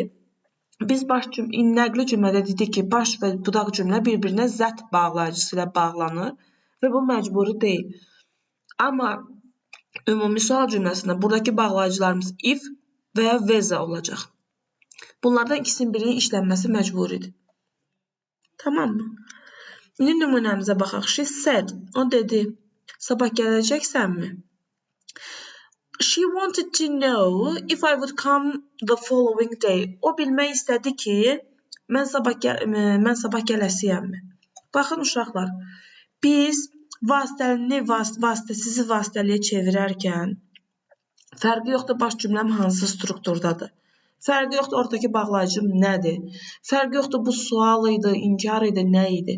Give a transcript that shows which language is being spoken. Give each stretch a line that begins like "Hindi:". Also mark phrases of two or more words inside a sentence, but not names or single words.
Azerbaijani: Biz nəqli cümlədə dedik ki, baş və budaq cümlə bir-birinə zət bağlayıcısı ilə bağlanır və bu məcburi deyil. Amma ümumi sual cümləsində buradakı bağlayıcılarımız if və ya veza olacaq. Bunlardan ikisinin birinin işlənməsi məcburidir. Tamam mı? İndi nümunəmizə baxaq.
English: She said,
Azerbaijani: o dedi, sabah gələcəksənmi?
English: She wanted to know if I would come the following day.
Azerbaijani: O bilmək istədi ki, mən sabah gələsiyəmmi? Baxın uşaqlar, biz vasitəlini vasitəsizi vasitəliyə çevirərkən fərqi yoxdur baş cümləm hansı strukturdadır. Fərqi yoxdur oradakı bağlayıcım nədir. Fərqi yoxdur bu sual idi, inkar idi, nə idi.